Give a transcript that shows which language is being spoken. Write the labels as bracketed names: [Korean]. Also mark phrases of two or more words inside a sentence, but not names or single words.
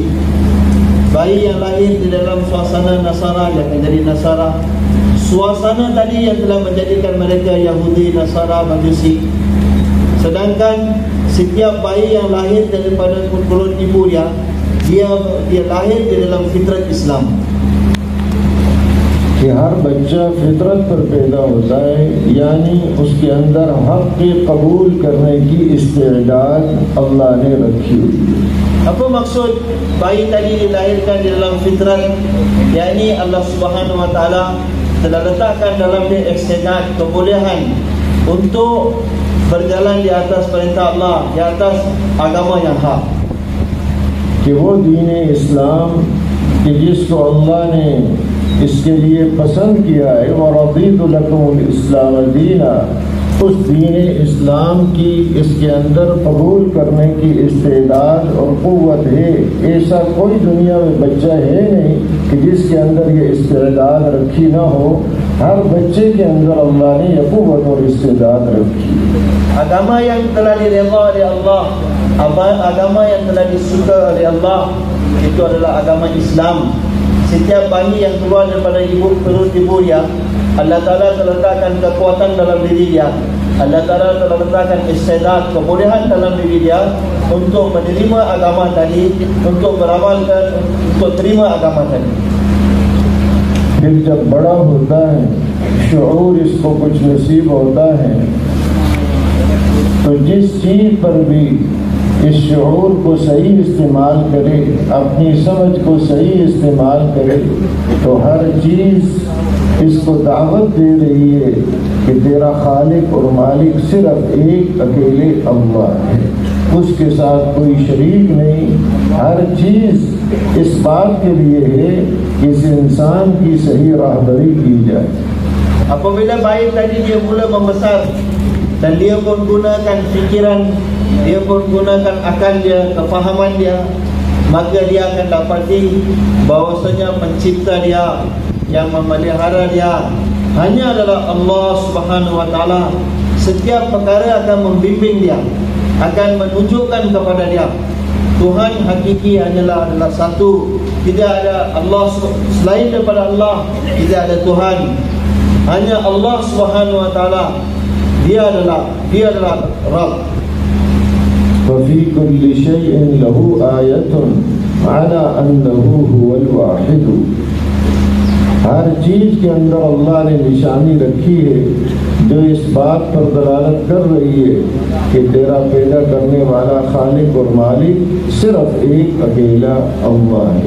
[Malay] Bayi yang lahir di dalam suasana Nasara, dia akan jadi Nasara. Suasana tadi yang telah menjadikan mereka Yahudi, Nasara, Majusi. Sedangkan setiap bayi yang lahir daripada perut ibu dia lahir di dalam fitrat Islam. [Urdu] کہ ہر بچہ فطرت پر پیدا ہوتا ہے، یعنی اس کے اندر حق کے قبول کرنے کی استعداد اللہ نے رکھی ہوئی ہے. [Malay] Apa maksud bayi tadi dilahirkan di dalam fitrat? Yakni [Arabic] الله سبحانه وتعالى [Malay] telah letakkan dalam dia istiqamah, kebolehan untuk berjalan di atas perintah Allah, di atas agama yang hak. [Urdu] کہ وہ دین اسلام کہ جس کو اللہ نے اس کے لیے پسند کیا ہے، اور [Arabic] رضيت لكم الإسلام دينا, [Urdu] اس دین اسلام کی اس کے اندر قبول کرنے کی استعداد اور قوت ہے. ایسا کوئی دنیا میں بچہ ہے نہیں کہ جس کے اندر یہ استعداد رکھی نہ ہو. ہر بچے کے اندر اللہ نے یہ قوت اور استعداد رکھی. [Malay] Agama yang telah diredha oleh Allah, agama yang telah disuka oleh Allah, itu adalah agama Islam. Setiap bayi yang keluar daripada perut ibu dia, [Arabic] الله تعالى [Malay] telah letakkan kekuatan dalam diri dia. [Arabic] الله تعالى [Malay] telah letakkan istiqamah, kebolehan dalam diri dia untuk menerima agama tadi, untuk beramalkan, untuk terima agama tadi. [Urdu] پھر جب بڑا ہوتا ہے، شعور اس کو کچھ نصیب ہوتا ہے، تو جس چیز پر بھی اس شعور کو صحیح استعمال کرے، اپنی سمجھ کو صحیح استعمال کرے، تو ہر چیز اس کو دعوت دے رہی ہے کہ تیرا خالق اور مالک صرف ایک اکیلے اللہ ہے، اس کے ساتھ کوئی شریک نہیں. ہر چیز اس بات کے لیے ہے کہ اس انسان کی صحیح راہبری کی جائے. [Malay] Apabila bayi tadi dia mula membesar dan dia pun gunakan fikiran, dia pun gunakan akal dia, kefahaman dia, maka dia akan dapati bahawasanya pencipta dia, yang memelihara dia hanya adalah [Arabic] الله سبحانه وتعالى. [Malay] Setiap perkara akan membimbing dia, akan menunjukkan kepada dia Tuhan hakiki adalah satu. Tidak ada Allah selain daripada Allah, tidak ada Tuhan. Hanya [Arabic] الله سبحانه وتعالى. [Malay] Dia adalah Rabb. [Arabic] وفي كل شيء له آية على أنه هو الواحد। [Urdu] ہر چیز کے اندر اللہ نے نشانی رکھی ہے جو اس بات پر دلالت کر رہی ہے کہ تیرا پیدا کرنے والا خالق اور مالک صرف ایک اکیلا اللہ ہے.